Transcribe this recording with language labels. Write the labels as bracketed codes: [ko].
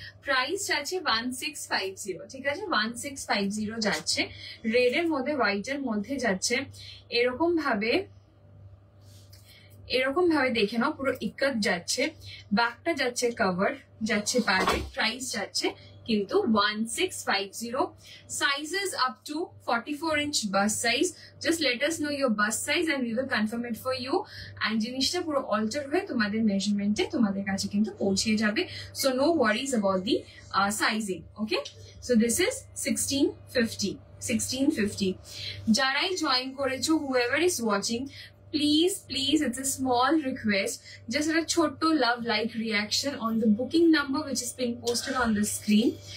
[bn] Price যাচ্ছে 1650। ঠিক আছে, 1650 যাচ্ছে। রেড এর মধ্যে হোয়াইট এর মধ্যে যাচ্ছে এরকম ভাবে দেখে নাও, পুরো ইক্কত যাচ্ছে, ব্যাকটা যাচ্ছে কভার, যাচ্ছে প্যাডেড। প্রাইস যাচ্ছে কিন্তু 1650। [en] Sizes up to 44 inch bust size. Just let us know your bust size and we will confirm it for you. [bn] And জিনিসটা পুরো alter হয়ে তোমাদের মেজারমেন্টে তোমাদের কাছে কিন্তু পৌঁছে যাবে। [en] So no worries about the sizing. Okay? So this is 1650. 1650. [bn] যারাই জয়েন করেছো, [en] whoever is watching, please, it's a small request, just a chotto love like reaction on the booking number which is being posted on the screen.